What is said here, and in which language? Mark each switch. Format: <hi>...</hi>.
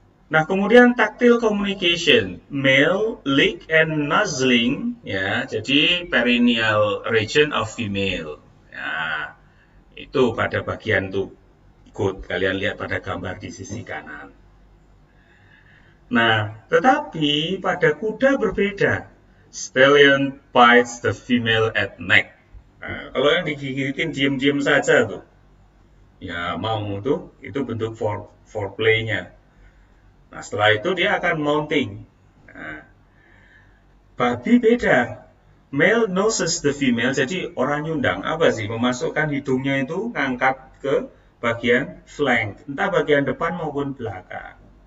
<id>Nah, kemudian</id> <en>tactile communication, male lick and nuzzling,</en> <id>ya, jadi</id> <en>perineal region of female.</en> <id>Ya, itu pada bagian tuh good, kalian lihat pada gambar di sisi kanan. Nah, tetapi pada kuda berbeda.</id> <en>Stallion bites the female at neck.</en> <id>Nah, kalau yang digigitin diam-diam saja tuh, ya mau tuh, itu bentuk foreplay-nya. Nah, setelah itu dia akan mounting. Nah, babi beda.</id> <en>Male noses the female,</en> <id>jadi orang nyundang apa sih? Memasukkan hidungnya itu ngangkat ke bagian flank, entah bagian depan maupun belakang.</id>